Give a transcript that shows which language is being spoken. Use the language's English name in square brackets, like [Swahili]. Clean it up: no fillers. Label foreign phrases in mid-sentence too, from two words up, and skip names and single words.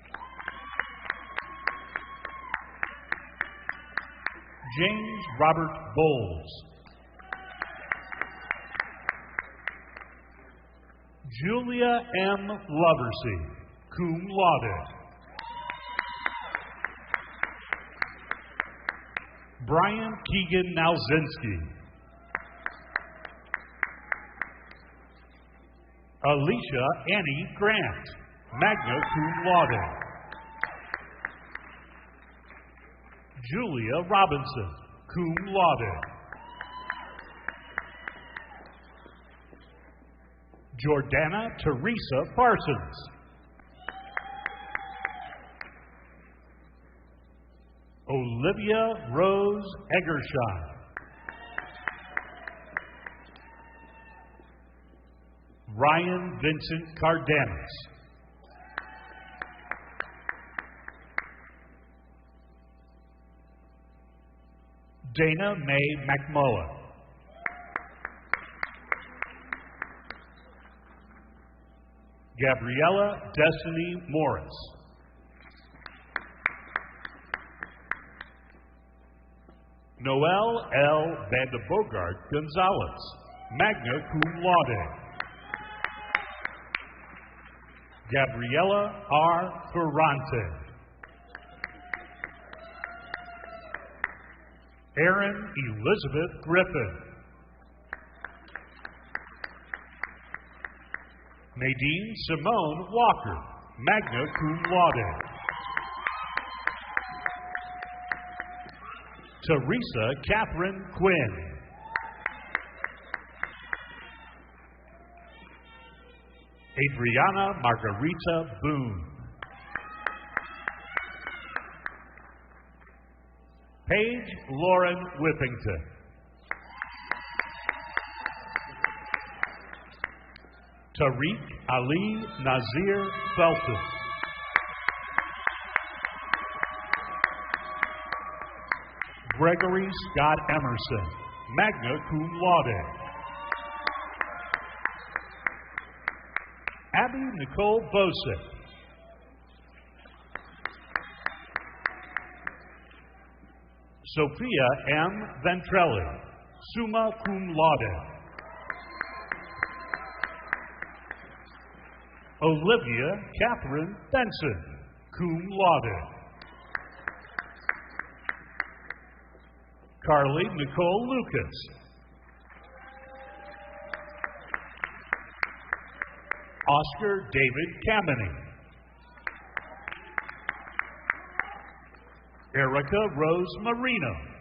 [English] James Robert Bowles. Julia M. Loversey, [Latin] cum laude. [English] Brian Keegan Nalzinski. Alicia Annie Grant, [Latin] magna cum laude. [English] Julia Robinson, [Latin] cum laude. [English] Jordana Teresa Parsons. Olivia Rose Eggersheim. Ryan Vincent Cardenas. Dana Mae McMullen. Gabriella Destiny Morris. Noel L. Vandebogart Gonzalez, [Latin] magna cum laude. [English] Gabriella R. Ferrante. Erin Elizabeth Griffin. Nadine Simone Walker, [Latin] magna cum laude. [English] Teresa Catherine Quinn. Adriana Margarita Boone. Paige Lauren Whippington. Tariq Ali Nazir Felton. Gregory Scott Emerson, [Latin] magna cum laude. [English] Abby Nicole Bosick. Sophia M. Ventrelli, [Latin] summa cum laude. [English] Olivia Catherine Benson, [Latin] cum laude. [English] Carly Nicole Lucas. Oscar David Kameny. Erica Rose Marino.